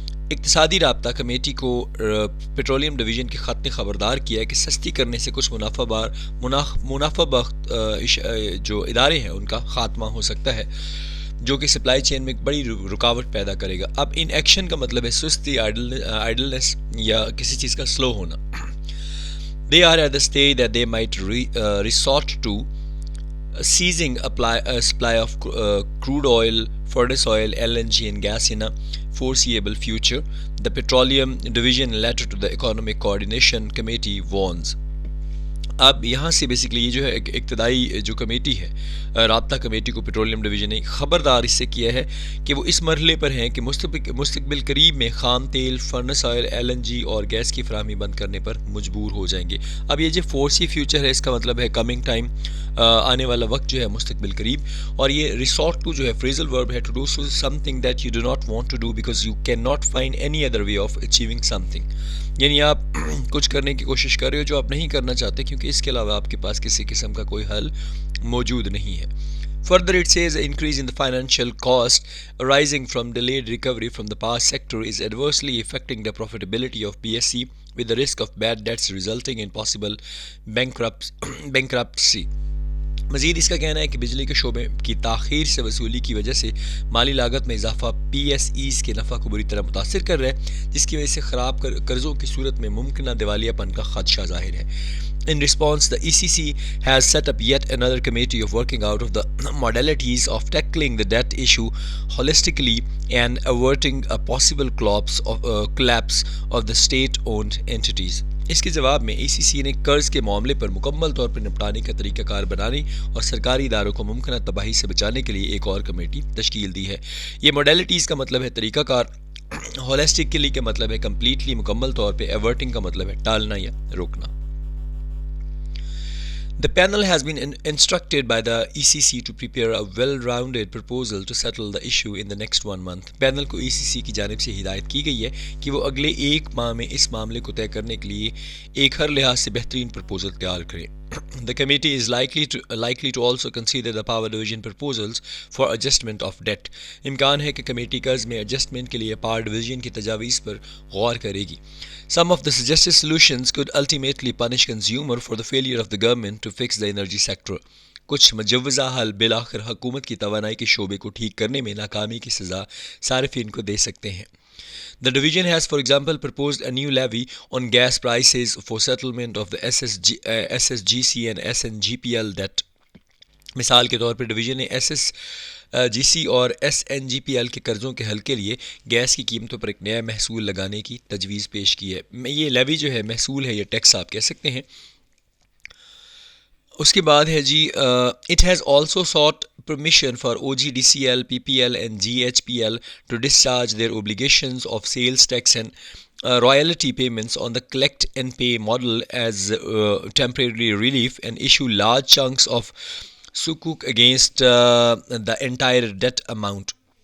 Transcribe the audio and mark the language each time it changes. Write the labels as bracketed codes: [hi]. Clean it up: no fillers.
[ur] اقتصادی رابطہ کمیٹی کو پیٹرولیم ڈویژن کے خط نے خبردار کیا ہے کہ سستی کرنے سے کچھ منافع بخش جو ادارے ہیں ان کا خاتمہ ہو سکتا ہے جو کہ سپلائی چین میں ایک بڑی رکاوٹ پیدا کرے گا. اب ان ایکشن کا مطلب ہے سستی، آئیڈلنس یا کسی چیز کا سلو ہونا. [en] They are at the stage that they might resort to seizing a supply of crude oil, furnace oil, LNG and gas in a foreseeable future, the Petroleum Division letter to the Economic Coordination Committee warns. [ur] اب یہاں سے basically یہ جو ہے ابتدائی جو committee ہے، رابطہ کمیٹی کو پیٹرولیم ڈویژن نے خبردار اس سے کیا ہے کہ وہ اس مرحلے پر ہیں کہ مستقبل قریب میں خام تیل، furnace oil, L N جی اور گیس کی فراہمی بند کرنے پر مجبور ہو جائیں گے. اب یہ جو فورسی فیوچر ہے اس کا مطلب ہے کمنگ ٹائم، آنے والا وقت جو ہے مستقبل قریب. اور یہ ریسورٹ ٹو جو ہے [en] Phrasal verb ہے to do something that you do not want to do because you can not find any other way of achieving something. [ur] یعنی آپ کچھ کرنے کی کوشش کر رہے ہو جو آپ نہیں کرنا چاہتے کیونکہ اس کے علاوہ آپ کے پاس کسی قسم کا کوئی حل موجود نہیں ہے. [en] Further, it says the increase in the financial cost arising from delayed recovery from the power sector is adversely affecting the profitability of PSC with the risk of bad debts resulting in possible bankruptcy. [ur] مزید اس کا کہنا ہے کہ بجلی کے شعبے کی تاخیر سے وصولی کی وجہ سے مالی لاگت میں اضافہ پی ایس ایز کے نفع کو بری طرح متاثر کر رہا ہے جس کی وجہ سے خراب قرضوں کی صورت میں ممکنہ دیوالیہ پن کا خدشہ ظاہر ہے. [en] In response, the ECC has set up yet another committee of working out of the modalities of tackling the debt issue holistically and averting a possible collapse of the state-owned entities. [ur] اس کے جواب میں ای سی سی نے قرض کے معاملے پر مکمل طور پر نپٹانے کا طریقہ کار بنانے اور سرکاری اداروں کو ممکنہ تباہی سے بچانے کے لیے ایک اور کمیٹی تشکیل دی ہے. یہ موڈیلٹیز کا مطلب ہے طریقہ کار، ہولسٹکلی کا مطلب ہے کمپلیٹلی مکمل طور پہ، ایورٹنگ کا مطلب ہے ٹالنا یا روکنا. [en] The panel has been instructed by the ECC to prepare a well-rounded proposal to settle the issue in the next 1 month. [ur] Panel کو ECC کی جانب سے ہدایت کی گئی ہے کہ وہ اگلے 1 ماہ میں اس معاملے کو طے کرنے کے لیے ایک ہر لحاظ سے بہترین پرپوزل تیار کریں. [en] The committee is likely to also consider the power division proposals for adjustment of debt. [ur] امکان ہے کہ کمیٹی قرض میں ایڈجسٹمنٹ کے لیے پاور ڈویژن کی تجاویز پر غور کرے گی. [en] Some of the suggested solutions could ultimately punish consumer for the failure of the government to fix the energy sector. [ur] کچھ مجوزہ حل بالآخر حکومت کی توانائی کے شعبے کو ٹھیک کرنے میں ناکامی کی سزا صارفین کو دے سکتے ہیں. [en] The division has, for example, proposed a new levy on gas prices for settlement of the SSGC and SNGPL debt. [ur] مثال کے طور پر ڈویژن نے SSGC اور SNGPL کے قرضوں کے حل کے لیے گیس کی قیمتوں پر ایک نیا محصول لگانے کی تجویز پیش کی ہے. یہ لیوی جو ہے محصول ہے، یہ ٹیکس آپ کہہ سکتے ہیں. اس کے بعد ہے جی [en] It has also sought permission for OGDCL, PPL and GHPL to discharge their obligations of sales tax and royalty payments on the collect and pay model as temporary relief and issue large chunks of sukuk against the entire debt amount.